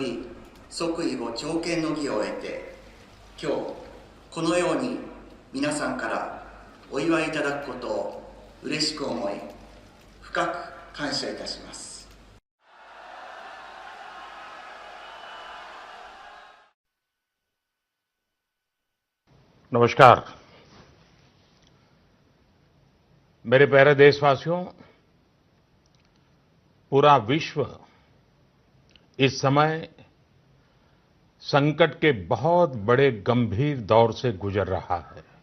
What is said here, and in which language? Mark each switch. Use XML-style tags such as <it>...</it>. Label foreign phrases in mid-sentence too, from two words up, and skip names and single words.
<ja>び即位後朝見の儀を終えて、今日このように皆さんからお祝いいただくことを嬉しく思い、深く感謝いたします。</ja> <hi>नमस्कार। मेरे प्यारे देशवासियों, पूरा विश्व इस समय संकट के बहुत बड़े गंभीर दौर से गुजर रहा है।</hi>